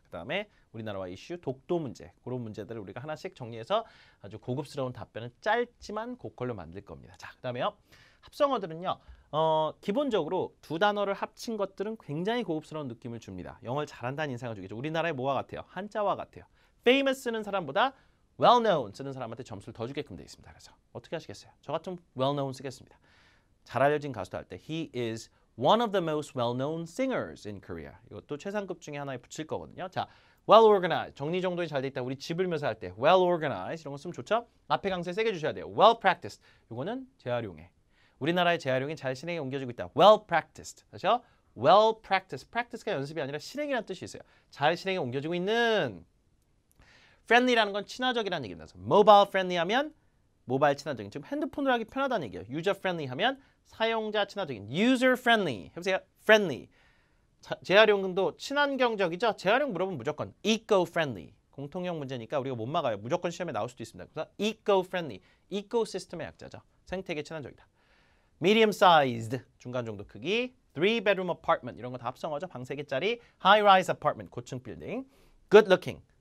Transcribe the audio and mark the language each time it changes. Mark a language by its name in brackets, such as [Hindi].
[Korean] 그 다음에 우리나라와 이슈 독도 문제. 그런 문제들을 우리가 하나씩 정리해서 아주 고급스러운 답변을 짧지만 고퀄로 만들 겁니다. 자, 그 다음에요. 합성어들은요. 기본적으로 두 단어를 합친 것들은 굉장히 고급스러운 느낌을 줍니다. 영어를 잘한다는 인상을 주겠죠. 우리나라의 뭐와 같아요? 한자와 같아요. famous 쓰는 사람보다 well known 쓰는 사람한테 점수를 더 주게끔 되어 있습니다. 그래서 어떻게 하시겠어요? 저 같으면 well known 쓰겠습니다. 잘 알려진 가수도 할 때 [English] he is one of the most well known singers in Korea. [Korean] 이것도 최상급 중에 하나에 붙일 거거든요. 자, well organized. 정리정돈이 잘 돼 있다. 우리 집을 묘사할 때 well organized 이런 거 쓰면 좋죠? 앞에 강세 세게 주셔야 돼요. well practiced. 이거는 재활용해. 우리나라의 재활용이 잘 실행에 옮겨지고 있다. well practiced. 다시요. [English] well practiced. [Korean] practice가 연습이 아니라 실행이라는 뜻이 있어요. 잘 실행에 옮겨지고 있는. friendly라는 건 친화적이라는 얘기입니다. mobile friendly 하면 모바일 친화적인, 지금 핸드폰으로 하기 편하다는 얘기예요. [English] user friendly [Korean] 하면 사용자 친화적인, [English] user friendly. [Korean] 해보세요. friendly. 재활용도 친환경적이죠. 재활용 물어보면 무조건 eco-friendly. 공통형 문제니까 우리가 못 막아요. 무조건 시험에 나올 수도 있습니다. 그래서 eco-friendly. eco시스템의 약자죠. 생태계 친환적이다. medium-sized. 중간 정도 크기. 3-bedroom apartment. 이런 거 다 합성어죠. 방 3개짜리. high-rise apartment. 고층 빌딩. good-looking.